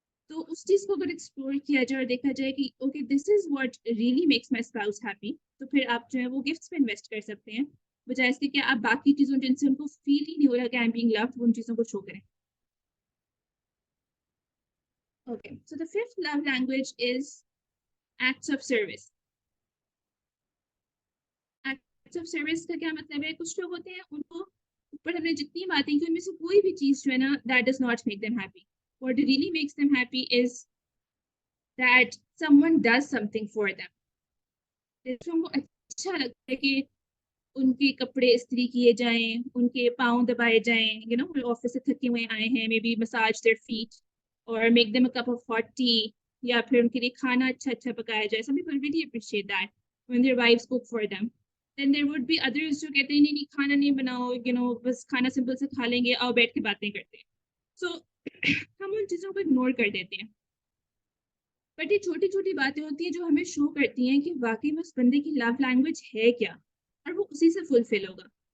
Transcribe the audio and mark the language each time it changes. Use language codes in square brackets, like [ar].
[hi] तो उस चीज को अगर एक्सप्लोर किया जाए और देखा जाए कि [en] okay this is what really makes my spouse happy, [hi] तो फिर आप जो है वो गिफ्ट्स पे इन्वेस्ट कर सकते हैं, बजाय इसके कि आप बाकी चीजों जिनसे उनको फील ही नहीं हो रहा कि [en] I am being loved, [hi] उन चीजों को शो करें. [en] Okay, so the fifth love language is acts of service. [hi] Acts of service का क्या मतलब है? कुछ लोग होते हैं उनको ऊपर हमने जितनी बातें की उनमें से कोई भी चीज जो है ना, [en] That does not make them happy. What really makes them happy is that someone does something for them. [hi] उनको अच्छा लगता है कि उनके कपड़े इस्त्री किए जाएं, उनके पाँव दबाए जाएं, you know, ऑफिस से थके हुए आए हैं, [en] maybe massage their feet or make them a cup of hot tea, [hi] या फिर उनके लिए खाना अच्छा अच्छा पकाया जाए. [en] Some people really appreciate that when their wives cook for them. Then there would be others [hi] जो कहते हैं नहीं खाना नहीं बनाओ, you know, बस खाना सिंपल से खा लेंगे, आओ बैठ के बातें करते हैं. So हम उन चीजों को इग्नोर कर देते हैं, बट ये छोटी छोटी बातें होती हैं जो हमें शो करती हैं कि वाकई में उस बंदे की लव लैंग्वेज है क्या, और वो उसी से फुलफिल होगा.